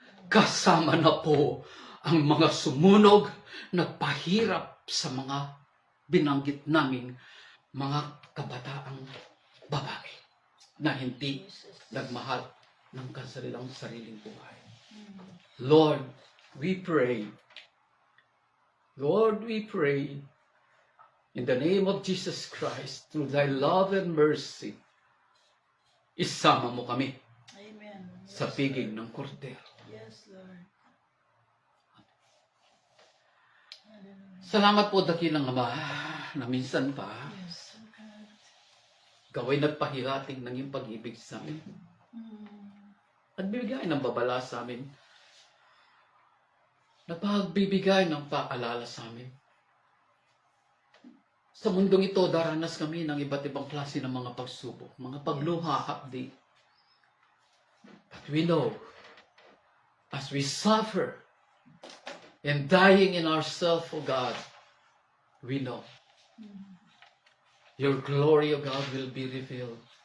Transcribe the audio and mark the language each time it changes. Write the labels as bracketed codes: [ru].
[tl] Kasama na po ang mga sumunog, nagpahirap sa mga binanggit naming mga kabataang babae na hindi nagmahal ng kanilang sariling buhay. [en] Lord, we pray. Lord, we pray in the name of Jesus Christ, through thy love and mercy, [tl] isama mo kami [en] Amen. [tl] sa piging ng kordero. [en] Yes, Lord. Hallelujah. [tl] Salamat po, dakilang Ama, na minsan pa, [en] Yes, God. [tl] ikaw ay nagpahihating ng iyong pag-ibig sa amin. At bibigay ng babala sa amin. Napagbibigay ng paalala sa amin. Sa mundong ito, daranas kami ng iba't ibang klase ng mga pagsubok, mga pagluha, hapdi. [en] But we know, as we suffer and dying in ourselves, O God, we know your glory, O God, will be revealed.